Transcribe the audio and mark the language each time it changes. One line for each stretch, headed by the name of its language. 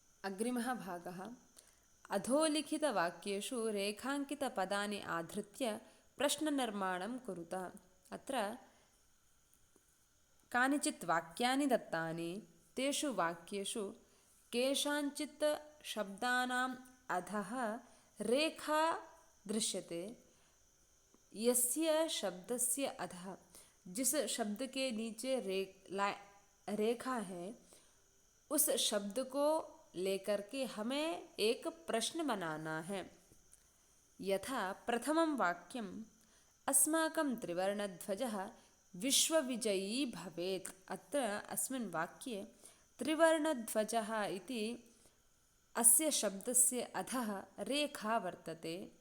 Sanskrit: अग्रिमः भागः अधोलिखितवाक्येषु रेखाङ्कितपदानि आधृत्य प्रश्ननिर्माणं कुरुत। अत्र कानिचित् वाक्यानि दत्तानि, तेषु वाक्येषु केषाञ्चित् शब्दानाम् अधः रेखा दृश्यते। यस्य शब्दस्य अधः,
Hindi: जिस शब्द के नीचे रेखा है, उस शब्द को लेकर के हमें एक प्रश्न बनाना है।
Sanskrit: यथा प्रथमं वाक्यम्, अस्माकं त्रिवर्णध्वजः विश्वविजयी भवेत्। अत्र अस्मिन् वाक्ये त्रिवर्णध्वजः इति अस्य शब्दस्य अधः रेखा वर्तते।